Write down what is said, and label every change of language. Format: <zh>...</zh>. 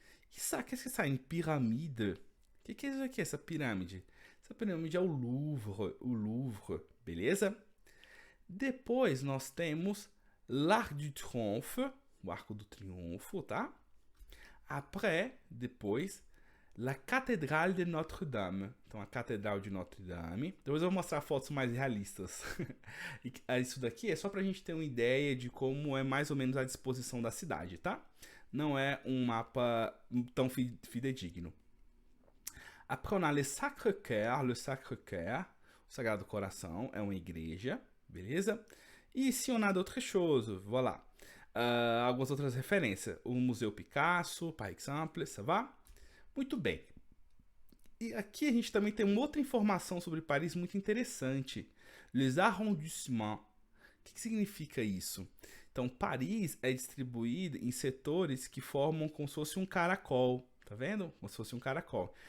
<pt>E sabe,</pt> <fr>qu'est-ce que c'est une pyramide?</fr> <pt>O que é isso aqui, essa pirâmide? Essa pirâmide é o Louvre, beleza? Depois nós temos l'Arc du Triomphe, o Arco do Triunfo, tá?</pt> <fr>Après, depois, la Cathédrale de Notre-Dame.</fr> <pt>Então, a Catedral de Notre-Dame. Depois eu vou mostrar fotos mais realistas. Isso daqui é só pra gente ter uma ideia de como é mais ou menos a disposição da cidade, tá? Não é um mapa tão fidedigno.</pt> <fr>Après, on a</fr> <pt>le Sacré-Cœur. Le Sacré-Cœur, o Sagrado Coração, é uma igreja, beleza?</pt> <fr>E se on a d'autres choses, voilà.</fr> <pt>Algumas outras referências. O Museu Picasso,</pt> <fr>par exemple, ça va?</fr> <pt>Muito bem. E aqui a gente também tem uma outra informação sobre Paris muito interessante. Les arrondissements. O que significa isso? Então, Paris é distribuído em setores que formam como se fosse um caracol. Tá vendo? Como se fosse um caracol.</pt>